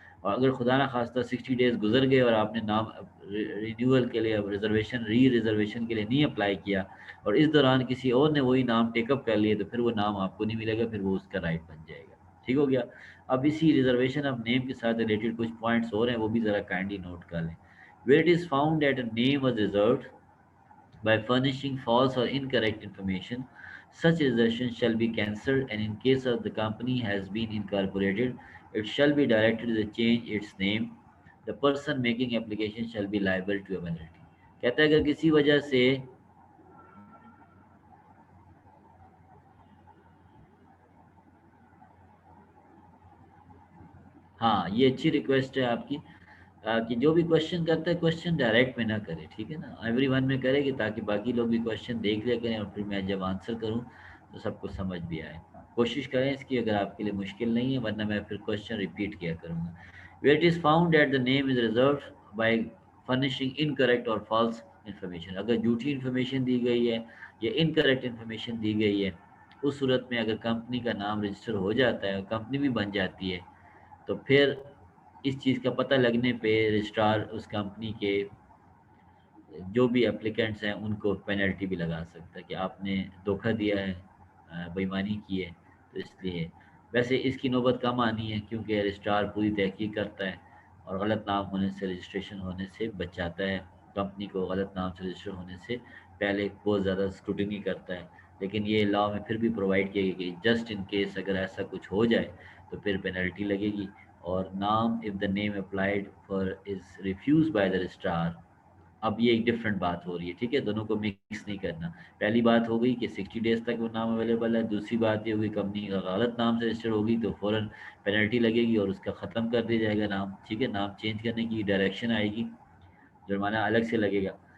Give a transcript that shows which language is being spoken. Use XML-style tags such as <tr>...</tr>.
<ur>اور اگر خدا نہ خواستہ 60 ڈیز گزر گئے اور آپ نے نام رینیول کے لیے، ریزرویشن کے لیے نہیں اپلائی کیا، اور اس دوران کسی اور نے وہی نام ٹیک اپ کر لیے، تو پھر وہ نام آپ کو نہیں ملے گا، پھر وہ اس کا رائٹ بن جائے گا. ٹھیک ہو گیا. اب اسی ریزرویشن آف نیم کے ساتھ ریلیٹڈ کچھ پوائنٹس اور ہیں، وہ بھی ذرا کائنڈلی نوٹ کر لیں.</ur> <en>where it is found that a name was reserved by furnishing false or incorrect information, such assertion shall be cancelled, and in case of the company has been incorporated, it shall be directed to change its name. The person making application shall be liable to a penalty.</en> <ur>کہتا ہے اگر کسی وجہ سے ہاں یہ اچھی request ہے آپ کی کہ جو بھی کوشچن کرتا ہے کوشچن ڈائریکٹ میں نہ کرے. ٹھیک ہے نا. ایوری ون میں کرے گی تاکہ باقی لوگ بھی کوشچن دیکھ لیا کریں، اور پھر میں جب آنسر کروں تو سب کو سمجھ بھی آئے. کوشش کریں اس کی، اگر آپ کے لیے مشکل نہیں ہے، ورنہ میں پھر کوشچن ریپیٹ کیا کروں گا.</ur> <en>where it is found that the name is reserved by furnishing incorrect or false information.</en> <ur>اگر جھوٹی انفارمیشن دی گئی ہے یا انکریکٹ انفارمیشن دی گئی ہے، اس صورت میں اگر کمپنی کا نام رجسٹر ہو جاتا ہے اور کمپنی بھی بن جاتی ہے، تو پھر اس چیز کا پتہ لگنے پہ رجسٹرار اس کمپنی کے جو بھی اپلیکنٹس ہیں ان کو پینلٹی بھی لگا سکتا ہے کہ آپ نے دھوکہ دیا ہے، بےایمانی کی ہے. تو اس لیے ویسے اس کی نوبت کم آنی ہے، کیونکہ رجسٹرار پوری تحقیق کرتا ہے اور غلط نام ہونے سے رجسٹریشن ہونے سے بچاتا ہے. کمپنی کو غلط نام سے رجسٹر ہونے سے پہلے بہت زیادہ اسکروٹنی کرتا ہے. لیکن یہ لا میں پھر بھی پرووائڈ کیا گیا کہ جسٹ ان کیس اگر ایسا کچھ ہو جائے تو پھر پینلٹی لگے گی.</ur> <en>اور نام if the name applied for is refused by the registrar.</en> <ur>اب یہ ایک ڈفرینٹ بات ہو رہی ہے, ٹھیک ہے, دونوں کو مکس نہیں کرنا. پہلی بات ہو گئی کہ 60 days تک وہ نام اویلیبل ہے. دوسری بات یہ ہوگی کمپنی کا غلط نام سے رجسٹر ہوگی تو فوراً پینلٹی لگے گی اور اس کا ختم کر دیا جائے گا نام, ٹھیک ہے. نام چینج کرنے کی ڈائریکشن آئے گی, جرمانہ الگ سے لگے گا.</ur>